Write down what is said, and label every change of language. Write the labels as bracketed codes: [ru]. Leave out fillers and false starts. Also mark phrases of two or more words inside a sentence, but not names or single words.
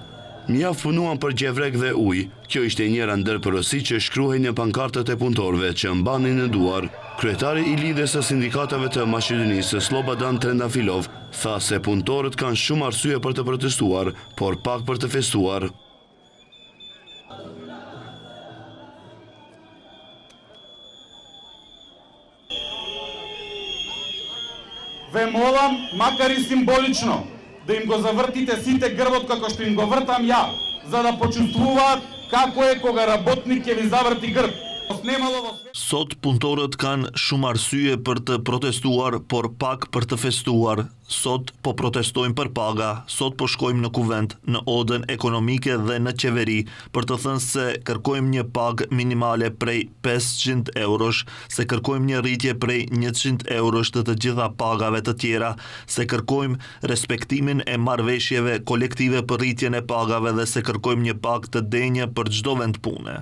[sq] Mjaft punuan për gjevrek dhe ujë. Kjo ishte njëra ndër porosi që shkruhej në pankartët e punëtorëve që mbanin në duar. Kryetari i lidhjes së sindikatave të Maqedonisë, Slobodan Trendafilov, tha se punëtorët kanë shumë arsye për të protestuar, por pak për të festuar. [mk] Ве молам, макар и символично, да им го завртите сите грбот како што им го вртам ја, за да почувствуваат како е кога работник ќе ви заврти грб. [sq] Sot punëtorët kanë shumë arsye për të protestuar, por pak për të festuar. Sot po protestojmë për paga, sot po shkojmë në kuvent, në odën ekonomike dhe në qeveri, për të thënë se kërkojmë një pagë minimale prej 500 eurosh, se kërkojmë një rritje prej 100 eurosh të gjitha pagave të tjera, se kërkojmë respektimin e marrëveshjeve kolektive për rritjen e pagave dhe se kërkojmë një pagë të denjë për çdo vend pune.